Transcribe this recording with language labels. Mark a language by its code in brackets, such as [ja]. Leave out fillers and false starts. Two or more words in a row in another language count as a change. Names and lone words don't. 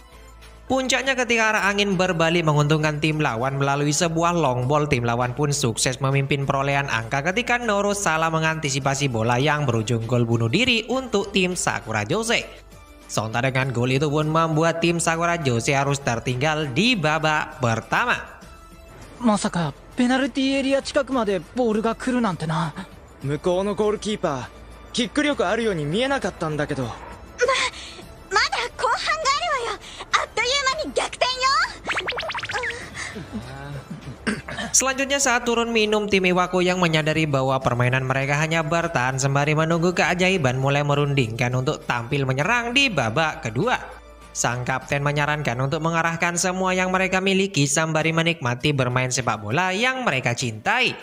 [id] Puncaknya ketika arah angin berbalik menguntungkan tim lawan melalui sebuah [en] long ball, [id] tim lawan pun sukses memimpin perolehan angka ketika Noro salah mengantisipasi bola yang berujung gol bunuh diri untuk tim Sakura Jose. Sontak dengan gol itu pun membuat tim Sakura Jose harus tertinggal di babak pertama. [ja] まさかペナルティーエリア近くまでボールが来るなんてな。向こうのゴールキーパーキック力あるように見えなかったんだけど。まだ後半があるわよ。あっという間に逆転よ。 [id] Selanjutnya saat turun minum, tim Iwako yang menyadari bahwa permainan mereka hanya bertahan sembari menunggu keajaiban mulai merundingkan untuk tampil menyerang di babak kedua. Sang kapten menyarankan untuk mengarahkan semua yang mereka miliki sembari menikmati bermain sepak bola yang mereka cintai.